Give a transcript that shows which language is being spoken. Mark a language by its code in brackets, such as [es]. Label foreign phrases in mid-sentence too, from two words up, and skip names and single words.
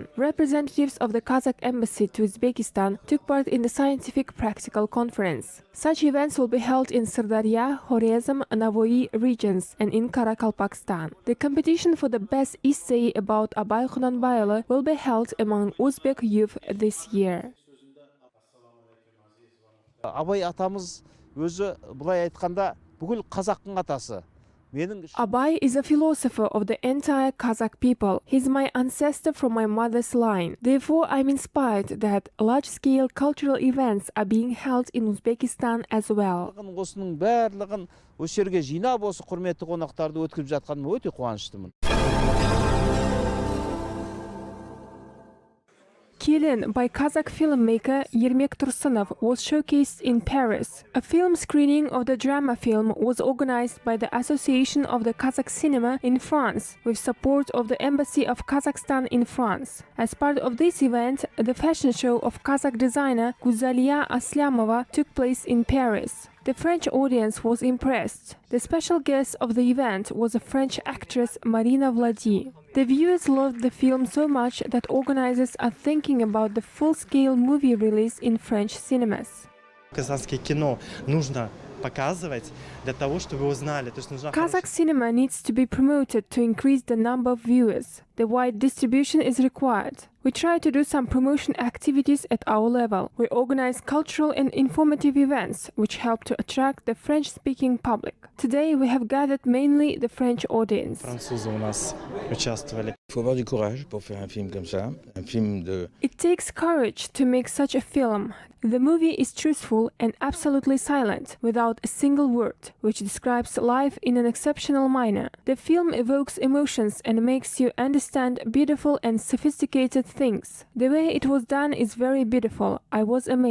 [en] Representatives of the Kazakh embassy to Uzbekistan took part in the scientific practical conference. Such events will be held in Sirdarya, Khorezm, Navoiy regions and in Karakalpakstan. The competition for the best essay about Abay Khunanbaylı will be held among Uzbek youth this year. [kk] Abay атамыз өзі бұлай айтқанда бүкіл қазақтың атасы. [en] Abay is a philosopher of the entire Kazakh people. He's my ancestor from my mother's line. Therefore, I'm inspired that large-scale cultural events are being held in Uzbekistan as well. [kk] Осының барлығын осы жерге жинап осы құрметті қонақтарды өткізіп жатқаныма өте қуаныштымын. [en] Kelin by Kazakh filmmaker Yermek Tursunov was showcased in Paris. A film screening of the drama film was organized by the Association of the Kazakh Cinema in France with support of the Embassy of Kazakhstan in France. As part of this event, the fashion show of Kazakh designer Guzaliya Aslamova took place in Paris. The French audience was impressed. The special guest of the event was a French actress Marina Vladi. The viewers loved the film so much that organizers are thinking about the full-scale movie release in French cinemas. [ru] Казахское кино нужно показывать для того, чтобы вы узнали. [en] Kazakh cinema needs to be promoted to increase the number of viewers. The wide distribution is required. We try to do some promotion activities at our level. We organize cultural and informative events which help to attract the French-speaking public. Today we have gathered mainly the French audience. [ru] Французы у нас участвовали. [fr] Il faut avoir du courage pour faire un film comme ça, un film de... [en] It takes courage to make such a film. The movie is truthful and absolutely silent, without a single word, which describes life in an exceptional manner. The film evokes emotions and makes you understand beautiful and sophisticated things. The way it was done is very beautiful.